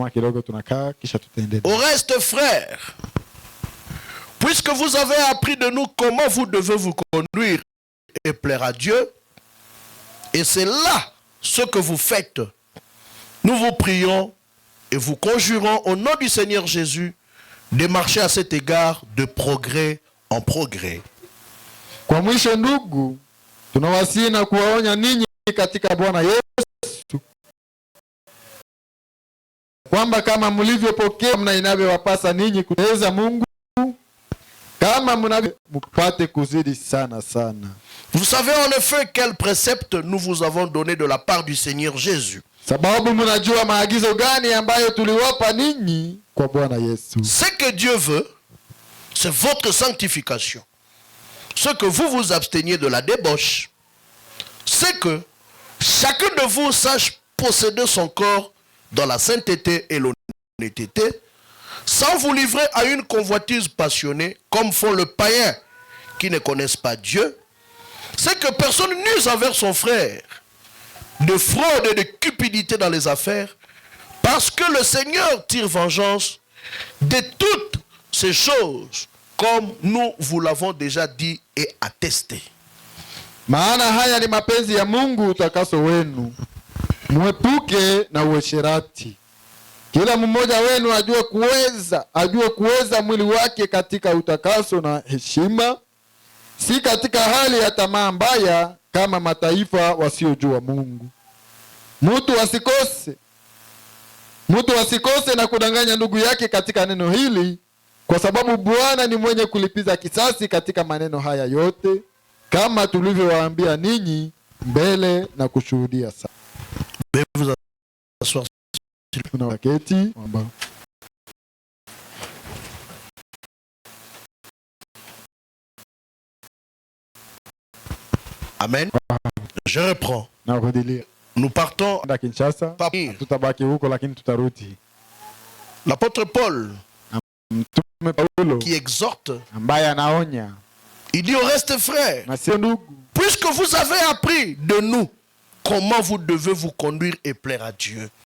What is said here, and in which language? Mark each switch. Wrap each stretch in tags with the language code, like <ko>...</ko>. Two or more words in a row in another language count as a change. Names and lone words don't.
<fr>Au reste, frères, puisque vous avez appris de nous comment vous devez vous conduire et plaire à Dieu, et c'est là ce que vous faites, nous vous prions et vous conjurons au nom du Seigneur Jésus de marcher à cet égard de progrès en progrès.</fr> <sw>Kwa mwisho ndugu, tunawasihi na kuwaonya ninyi katika Bwana Yesu kwamba kama mlivyopokea mna inavyowapasa ninyi kuteza Mungu kama mnapate kuzidi sana sana.</sw> <fr>Vous savez en effet quel précepte nous vous avons donné de la part du Seigneur Jésus.</fr> <sw>Sababu mnajua maagizo gani ambayo tuliwapa ninyi kwa Bwana Yesu.</sw> <fr>Ce que Dieu veut, c'est votre sanctification. Ce que vous vous absteniez de la débauche, c'est que chacun de vous sache posséder son corps dans la sainteté et l'honnêteté, sans vous livrer à une convoitise passionnée, comme font les païens qui ne connaissent pas Dieu. C'est que personne n'use envers son frère de fraude et de cupidité dans les affaires, parce que le Seigneur tire vengeance de toutes ces choses, comme nous vous l'avons déjà dit et attesté.</fr> <sw>Maana haya ni mapenzi ya Mungu utakaso wenu, mwepuke na uasherati. Kila mmoja wenu ajue kuweza mwili wake katika utakaso na heshima, si katika hali ya tamaa mbaya kama mataifa wasiojua Mungu. Mtu asikose na kudanganya ndugu yake katika neno hili, kwa sababu Bwana ni mwenye kulipiza kisasi katika maneno haya yote, kama tulivyowaambia ninyi mbele na kushuhudia sana. Amen.</sw> <fr>Je reprends. Nous partons l'apôtre Paul qui exhorte, il dit au reste frères, puisque vous avez appris de nous comment vous devez vous conduire et plaire à Dieu.</fr>